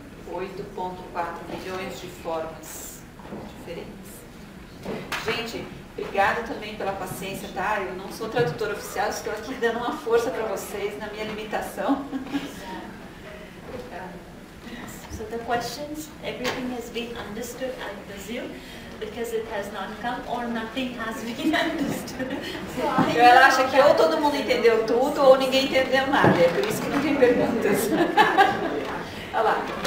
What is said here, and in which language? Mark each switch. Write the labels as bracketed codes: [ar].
[pt] 8.4 milhões de formas diferentes. Gente, obrigada também pela paciência, tá? Eu não sou tradutora oficial, estou aqui dando uma força para vocês na minha limitação. [en] So the questions, everything has been understood, I presume, because it has not come or nothing has been understood. [pt] Ela acha que ou todo mundo entendeu tudo ou ninguém entendeu nada, é por isso que não tem perguntas. Olha lá.